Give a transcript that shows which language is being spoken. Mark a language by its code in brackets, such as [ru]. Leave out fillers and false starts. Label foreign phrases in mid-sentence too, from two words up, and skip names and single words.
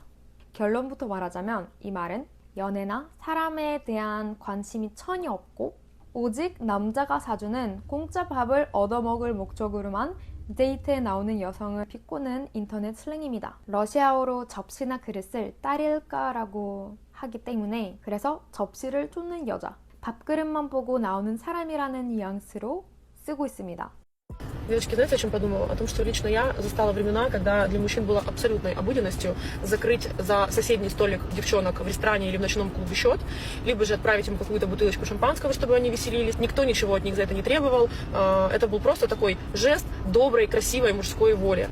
[ko] 결론부터 말하자면 이 말은 연애나 사람에 대한 관심이 전혀 없고 오직 남자가 사주는 공짜 밥을 얻어먹을 목적으로만 데이트에 나오는 여성을 비꼬는 인터넷 슬랭입니다. 러시아어로 접시나 그릇을 따릴까라고 하기 때문에 그래서 접시를 쫓는 여자, 밥그릇만 보고 나오는 사람이라는 뉘앙스로 쓰고 있습니다. [ru] Девочки, знаете, о чем подумала? О том, что лично я застала времена, когда для мужчин было абсолютной обыденностью закрыть за соседний столик девчонок в ресторане или в ночном клубе счет, либо же отправить им какую-то бутылочку шампанского, чтобы они веселились. Никто ничего от них за это не требовал. Это был просто такой жест доброй, красивой мужской воли.